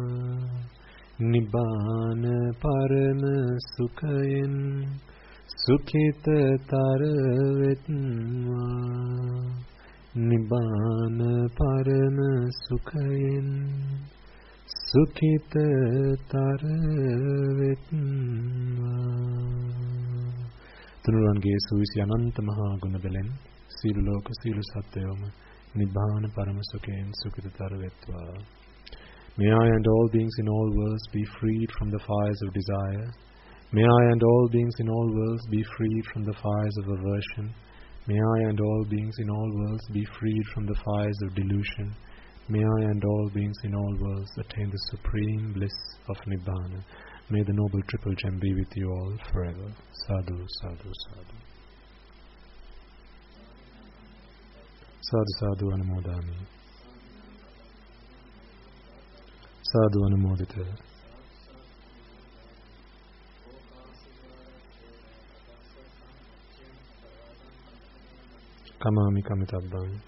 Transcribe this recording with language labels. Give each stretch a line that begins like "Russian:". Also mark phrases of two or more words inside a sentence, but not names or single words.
Sinhala: නිබ්බාන පරම සුඛයෙන් සුඛිත තරවෙත්වා. නිබ්බාන පරම සුඛයෙන් සුඛිත තරවෙත්වා. තුනුරුවන්ගේ සුවිසි අනන්ත මහා ගුණ බලෙන් සීල ලෝක සීල සත්‍යයම නිබ්බාන පරම සුඛයෙන් සුඛිතතර වෙත්වා.
English: May I and all beings in all worlds be freed from the fires of desire. May I and all beings in all worlds be freed from the fires of aversion. May I and all beings in all worlds be freed from the fires of delusion. May I and all beings in all worlds attain the supreme bliss of Nibbana. May the noble triple gem be with you all forever.
Pali: Sadhu, sadhu, sadhu. Sadhu, sadhu, anumodami. Sadhu, anumodita. Kamami kamitabbam.